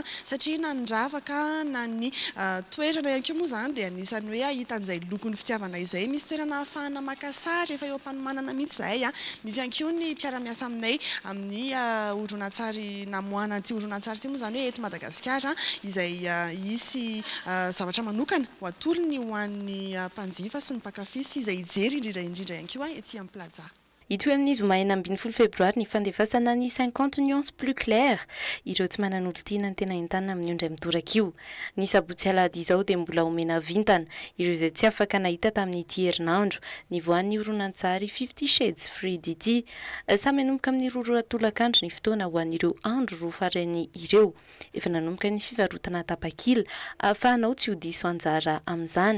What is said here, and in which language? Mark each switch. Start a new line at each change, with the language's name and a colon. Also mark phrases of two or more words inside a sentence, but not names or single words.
Malagasy: satria na ny ravaka na ny toerana ihany koa moa zany dia anisan'ny hoe ahitan'izay lokon'ny fitiavana izay misy toerana ahafahana maka sary efa eo am-panomanana mihitsy zay misy ihany koa ny mpiara-miasa aminay amin'ny horonan-tsary namoana ty horonan-tsary ty moa zany hoe eto Madagasikara izay isy zavatra manokana ho atolony ho an'ny mpanjifa sy ny mpakafy sy izay ijery indrindra ihany koa ety amin'ny plaza. Ito amin'ny zoma 12 febroary ny fandefasana ny 50 nuances plus claires ireo tsy manana olon-tiana ny tena entana amin'ny ondray midoraka io. Ny sabotsy alahady izao dia mbola omena vintana ireo izay tsy afaka nahita tamin'ity herinandro ny voan'ny horonan-tsary 50 Shades Freed ity samy nanomboka amin'ny roratolakandro ny fotoana ho an'ireo andro roa farany ireo efa nanomboka ny fivarotana tapakila ahafahanao tsy ho diso anjara amin'izany.